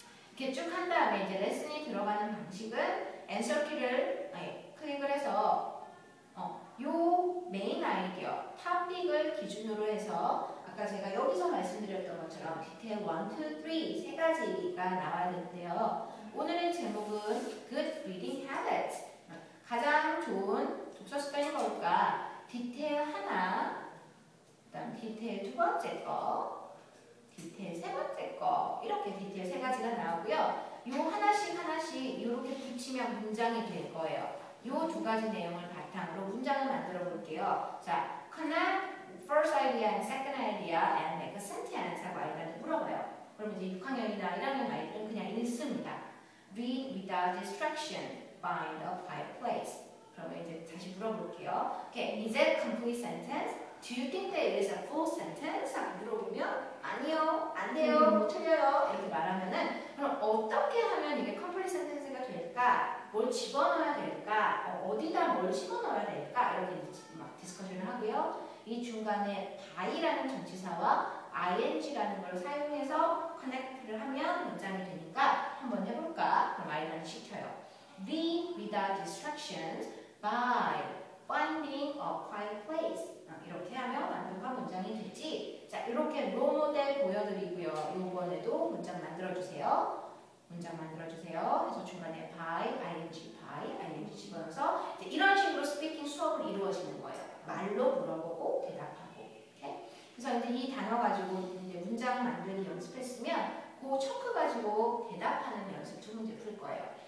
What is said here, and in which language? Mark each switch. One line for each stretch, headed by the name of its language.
Korean: 이렇게 쭉 한 다음에 이제 레슨이 들어가는 방식은 앤서 키를 클릭을 해서 요 메인 아이디어 토픽을 기준으로 해서 아까 제가 여기서 말씀드렸던 것처럼 디테일 1, 2, 3 세 가지가 나와야 되는데요. 오늘의 제목은 Good Reading Habits. 가장 좋은 독서 습관이 뭘까? 디테일 하나, 그다음 디테일 두 번째 거, 디테일 세 번째 거 이렇게 디테일 세 가지가 나오고요. 요 하나씩 이렇게 붙이면 문장이 될 거예요. 요 두 가지 내용을 바탕으로 문장을 만들어 볼게요.
English: 자, connect first idea and second idea and make a sentence
Korean: 하고 아이들한테 물어봐요. 그럼 이제 6학년이나 1학년 아이들은 그냥 읽습니다.
English: Read without distraction. Find a quiet place.
Korean: 그러면 이제 다시 물어볼게요.
English: Okay, is it a complete sentence? Do you think that it is a full sentence?
Korean: 하고 물어보면 아니요, 안 돼요, 틀려요 이렇게 말하면은 그럼 어떻게 하면 이게 complete sentence가 될까? 뭘 집어넣어야 될까? 어디다 뭘 집어넣어야 될까? 이렇게 막 디스커션을 하고요. 이 중간에 by라는 전치사와 ing라는 걸 사용해서 connect를 하면 문장이 되니까 한번 해볼까? 그럼 아이들한테 시켜요.
English: Read without distractions by finding a quiet place.
Korean: 이렇게 하면 완벽한 문장이 되지. 자, 이렇게 롤모델 보여드리고요. 이번에도 문장 만들어주세요. 문장 만들어주세요. 그래서 중간에 by, ing 집어넣어서 이제 이런 식으로 스피킹 수업을 이루어지는 거예요. 말로 물어보고 대답하고. 이렇게. 그래서 이제 이 단어 가지고 이제 문장 만들기 연습했으면 그 초크 가지고 대답하는 연습 두 문제 풀 거예요.